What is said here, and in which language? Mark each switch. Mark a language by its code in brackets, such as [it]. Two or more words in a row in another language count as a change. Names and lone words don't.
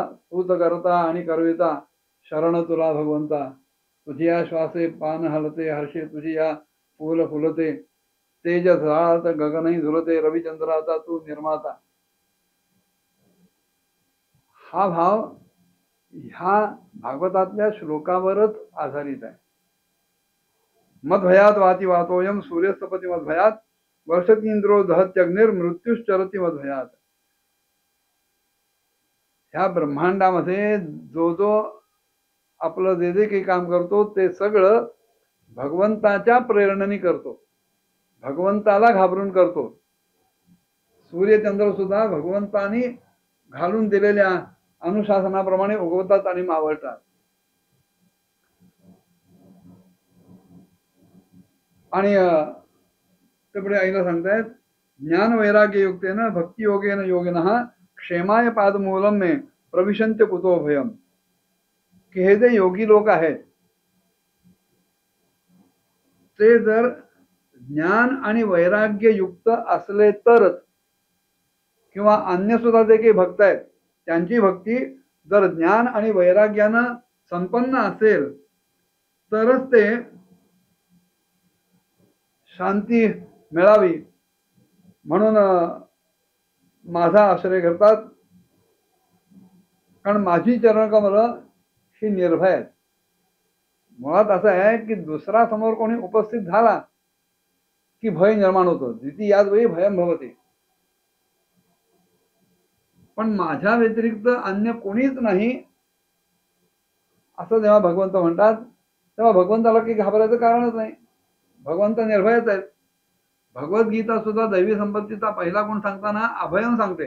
[mr] तूच करता आणि करविता, शरण तुला भगवंता, तुझी या श्वासे पान हलते, हर्षे तुझी या फुल फुलते, तेज झाळात गगनही झुलते, रविचंद्राचा तू निर्माता. हा भाव ह्या भागवतातल्या श्लोकावरच आधारित आहे. [sa] मदभयात वाती वातोयम सूर्यस्तपती मदभयात, वर्षतींद्रो दहत्यग्निर मृत्यूश्चरती मदभयात. [mr] ह्या ब्रह्मांडामध्ये जो जो आपलं जे जे काही काम करतो ते सगळं भगवंताच्या प्रेरणेने करतो, भगवंताला घाबरून करतो. सूर्यचंद्र सुद्धा भगवंतानी घालून दिलेल्या अनुशासनाप्रमाणे उगवतात आणि मावळतात. आणि ते पुढे आईला सांगतायत, [sa] ज्ञान वैराग्य युक्तेन भक्ती योगेन योगिनः क्षेमाय पादमूलम मे प्रविशन्त्य कुतो भयम. [mr] की हे जे योगी लोक आहेत ते जर ज्ञान आणि वैराग्य युक्त असले तरच, किंवा अन्य सुद्धा जे काही भक्त आहेत त्यांची भक्ती जर ज्ञान आणि वैराग्यानं संपन्न असेल तरच ते शांती मिळावी म्हणून माझा आश्रय करतात. कारण माझी चरणकमलं ही निर्भय आहेत. मुळात असं आहे की दुसरा समोर कोणी उपस्थित झाला की भय निर्माण होतो. [sa] द्वितीयाद वेळी भयम भवते. [mr] पण माझ्या व्यतिरिक्त अन्य कोणीच नाही असं जेव्हा भगवंत म्हणतात तेव्हा भगवंताला काही घाबरायचं कारणच नाही. भगवंत निर्भयच आहेत. भगवद्गीता सुद्धा दैवी संपत्तीचा पहिला गुण सांगताना अभयम सांगते.